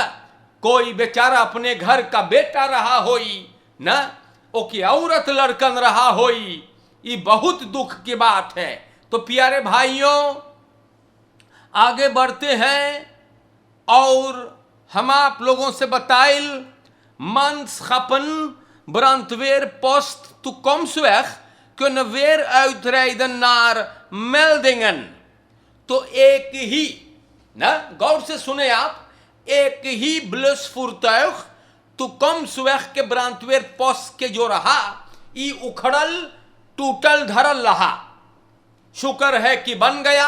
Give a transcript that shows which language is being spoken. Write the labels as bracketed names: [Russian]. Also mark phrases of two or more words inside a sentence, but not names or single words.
[Caribbean Hindustani] कोई बेचारा अपने घर का बेटा रहा होई न, ओकी औरत लड़कन रहा होई, ये बहुत दुख की बात है। तो प्यारे भाइयों, आगे बढ़ते हैं और हम आप लोगों से बताइल [Dutch] manschappen brandweer post toekomstweg kunnen weer uitrijden naar meldingen। [Caribbean Hindustani] तो एक ही ना, गौर से सुने आप, एक ही बlusvoertuig toekomstweg के [Dutch] brandweer post [Caribbean Hindustani] के जो रहा ई उखड़ल टूटल धरल रहा। शुक्र है कि बन गया।